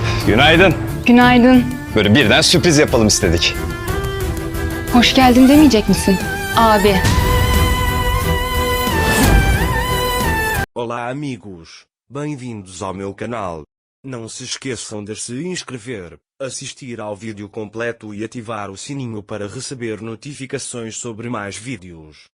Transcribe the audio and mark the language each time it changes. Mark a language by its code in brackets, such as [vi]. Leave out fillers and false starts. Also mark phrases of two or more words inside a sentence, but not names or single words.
[tr] Günaydın. Günaydın. Böyle birden sürpriz yapalım istedik. Hoş geldin demeyecek misin? Abi. [pt] Olá amigos, bem-vindos ao meu canal. Não se esqueçam de se inscrever, assistir ao vídeo completo e ativar o sininho para receber notificações sobre mais vídeos.